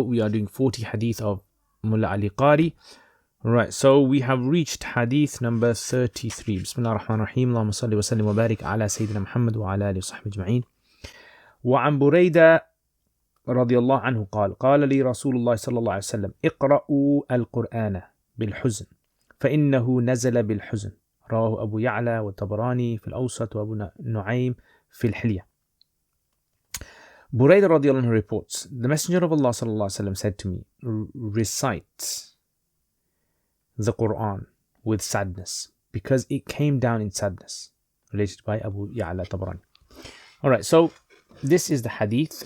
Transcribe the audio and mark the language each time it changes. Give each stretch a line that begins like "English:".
English: We are doing 40 hadith of Mulla Ali Qari. Right, so we have reached hadith number 33.
Arabic: Bismillah ar-Rahman ar-Rahim. Allahumma salli wa sallim wa barik ala Sayyidina Muhammad wa ala alihi wa sahbihi ajma'in. وعن بريدة رضي الله عنه قال لي رسول الله صلى الله عليه وسلم اقرأوا القرآن بالحزن فإنه نزل بالحزن. رواه أبو يعلى والطبراني في الأوسط وأبو نعيم في الحلية.
English: Buraydah radiallahu anhu reports, the Messenger of Allah sallallahu alaihi wasallam said to me, recite the Quran with sadness, because it came down in sadness. Related by Abu Ya'la Tabrani. Alright, so this is the hadith.